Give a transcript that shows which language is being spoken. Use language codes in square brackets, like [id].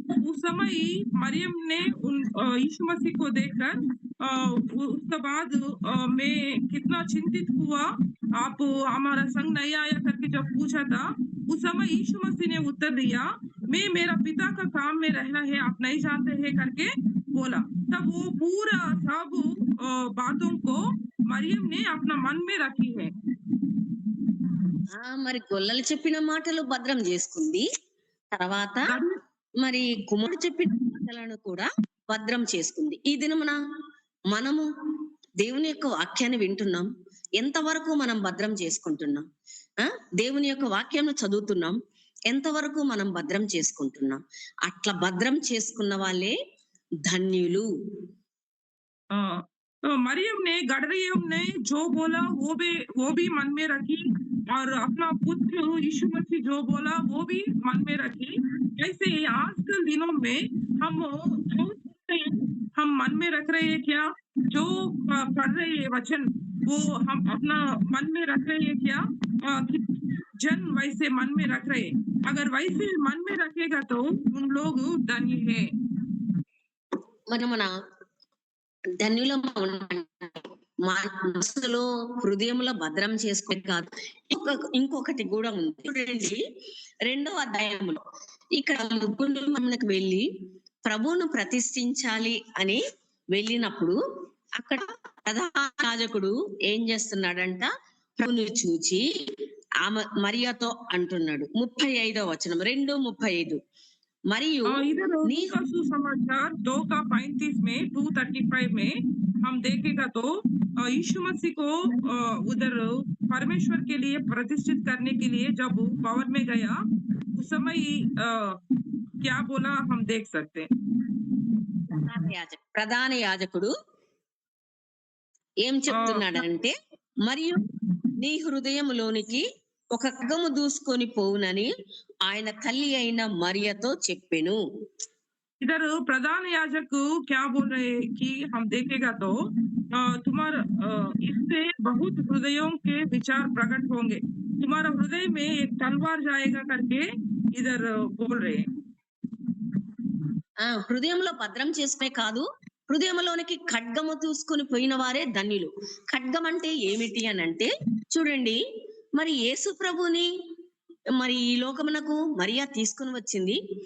[hi] उस समय मरियम ने उन यीशु मसीह को देखकर उसके बाद मैं कितना चिंतित हुआ, आप हमारा संग नहीं आया करके जब पूछा था उस समय यीशु मसीह ने उत्तर दिया, मैं मेरा पिता का काम में रहना है, आप नहीं जानते हैं करके बोला। तब वो पूरा सब बातों को मरियम ने अपना मन में रखी है। [te] మరి గొల్లలు చెప్పిన మాటలు భద్రం చేసుకుంది. తర్వాత [hi] गड- [te] మరి కుమారుడు చెప్పిన మాటలను కూడా భద్రం చేసుకుంది. ఈ దినమున మనము దేవుని యొక్క వాక్యాన్ని వింటున్నాం, ఎంతవరకు మనం భద్రం చేసుకుంటున్నాం? దేవుని యొక్క వాక్యాన్ని చదువుతున్నాం, ఎంతవరకు మనం భద్రం చేసుకుంటున్నాం? అట్లా భద్రం చేసుకున్న వాళ్ళే ధన్యులు. [hi] तो मरियम ने गडरियम ने जो बोला वो भी मन में रखी और अपना पुत्र यीशु मसीह जो बोला वो भी मन में रखी। ऐसे ही आजकल दिनों में हम जो सुनते हैं, हम मन में रख रहे हैं क्या? जो पढ़ रहे हैं वचन वो हम अपना मन में रख रहे हैं क्या? कि जन वैसे मन में रख रहे हैं। अगर वैसे मन में रखेगा तो उन लोग धन्य है। [te] మరి మన ధన్యులం మనసులో హృదయంలో భద్రం చేసుకునే కాదు, ఇంకొకటి కూడా ఉంది. చూడండి 2వ అధ్యాయంలో ఇక్కడ ముగ్గురు మనకు వెళ్ళి ప్రభువును ప్రతిష్ఠించాలి అని వెళ్ళినప్పుడు అక్కడ ప్రధాన యాజకుడు ఏం చేస్తున్నాడంట, ప్రభువును చూచి ఆమె మరియాతో అంటున్నాడు. 35వ వచనం 2:35 మరియు [hi] इधर [te] నీ [hi] लूका सुसमाचार 2 का 35 में 2:35 में हम देखेगा तो यीशु मसीह को उधर परमेश्वर के लिए प्रतिष्ठित करने के लिए जब भवन में गया उस समय क्या बोला हम देख सकते हैं। [te] ప్రధాన యాజకుడు ఏం చెప్తున్నాడంటే, మరియు నీ హృదయంలోనికి ఒక ఖడ్గము దూసుకొని పోవునని ఆయన తల్లి అయిన మరియతో చెప్పెను. [hi] इधर प्रधान याजक क्या बोल रहे हैं कि हम देखेगा तो तुम्हारा इससे बहुत हृदयों के विचार प्रकट होंगे। तुम्हारा हृदय में एक तलवार जाएगा करके इधर बोल रहे हैं। [te] హృదయంలో భద్రం చేసుకునే కాదు, హృదయంలోనికి ఖడ్గము తీసుకొని పోయిన వారే ధన్యులు. ఖడ్గం అంటే ఏమిటి అనంటే, చూడండి, మరి యేసు ప్రభుని మరి ఈ లోకమునకు మరియా తీసుకొని వచ్చింది.